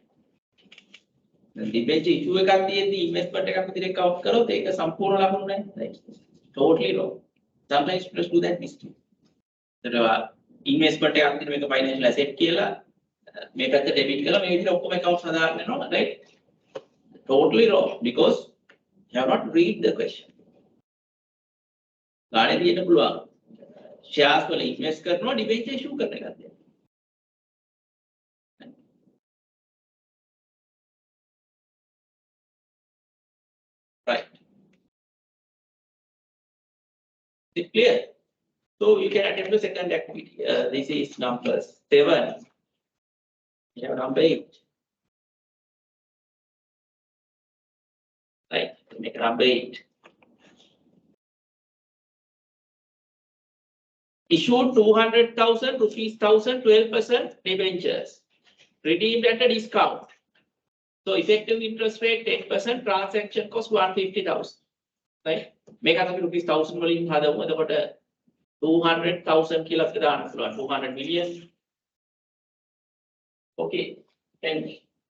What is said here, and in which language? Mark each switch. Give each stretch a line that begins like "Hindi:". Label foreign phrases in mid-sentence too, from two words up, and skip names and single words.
Sinhala: දැන්
English: debenture issue
Sinhala: එකක් තියෙද්දි investment එකක් විදිහට count කරොත් ඒක සම්පූර්ණ ලකුණු නැහැ.
English: Right. Totally wrong. Sometimes students do that mistake.
Sinhala: ඒතර investment එකක් විදිහට මේක
English: financial asset
Sinhala: කියලා මේ පැත්ත debit කරලා මේ විදිහට ඔක්කොම accounts හදාගෙන යනවා.
English: Right. Totally wrong because you have not read the question.
Sinhala: ගානේ තියෙන්න පුළුවන්. shares වල invest කරනවා
English: debenture issue
Sinhala: කරන එකක්ද?
English: Right. Is it clear? So you can attempt the second activity. This is number 7. We have number 8. Right. Make number 8. Issued 200,000 rupees, 12% debentures. Redeemed at a discount. So effective interest rate 10%, transaction cost 150,000. Right? Make up rupees
Sinhala: 1,000 වලින් හදමු. එතකොට 200,000 කියලා අපිට දාන්න පුළුවන්. 200 million.
English: Okay. Thank you.